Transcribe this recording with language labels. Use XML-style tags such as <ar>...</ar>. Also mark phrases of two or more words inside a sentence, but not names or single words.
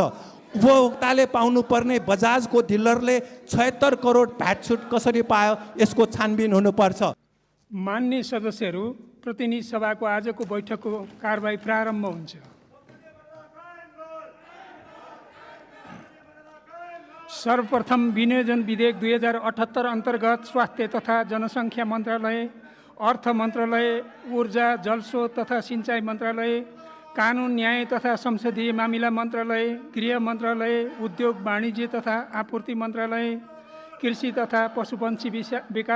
<ne>उपभोक्ताले पाउनुपर्ने बजाजको डिलरले 76 करोड भ्याट छुट कसरी पायो, यसको छानबिन हुनुपर्छ। मान्य सदस्यहरू, प्रतिनिधि सभाको आजको बैठकको कारबाही प्रारम्भ हुन्छ। सर्वप्रथम विनियोजन विधेयक 2078 अन्तर्गत स्वास्थ्य तथा जनसङ्ख्या मन्त्रालय, अर्थ मन्त्रालय, ऊर्जा जलस्रोत तथा सिँचाइ मन्त्रालय, कानुन न्याय तथा संसदीय मामिला मन्त्रालय, गृह मन्त्रालय, उद्योग वाणिज्य तथा आपूर्ति मन्त्रालय, कृषि तथा पशुपन्छी विकास</ne>